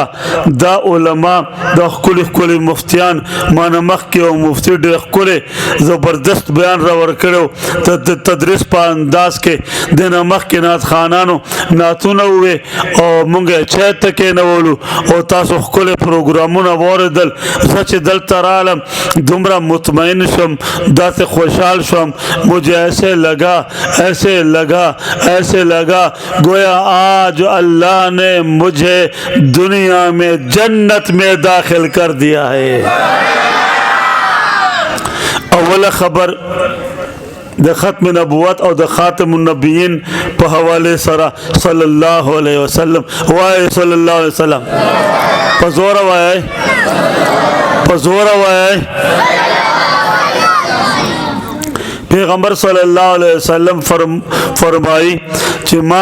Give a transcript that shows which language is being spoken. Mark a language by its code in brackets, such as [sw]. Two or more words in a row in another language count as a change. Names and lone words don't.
[ps] دا علما دا ښکلي ښکلي مفتیان مانه مخکې او مفتي ډېر ښکلې زبردست بیان را ورکړی و د تدریس په انداز کې دې نه مخکې نعت خانانو نعتونه ووې او مونږ یې چای ته کېنولو او تاسو ښکلي پروګرامونه واورېدل. زه چې دلته رالم دومره مطمئن شوم داسې خوشحال شوم [ur] مجھے ایسے لگا گویا آج اللہ نے مجھے دنیا میں جنت میں داخل کر دیا ہے. [ps] اول خبر د ختم نبوت او د خاتم النبیین په حواله سره [ar] صلی الله علیه وسلم [ps] وای [ar] صلی الله علیه وسلم [ps] پزور وای پیغمبر [ar] صلی الله علیه وسلم [ps] فرمایي چې ما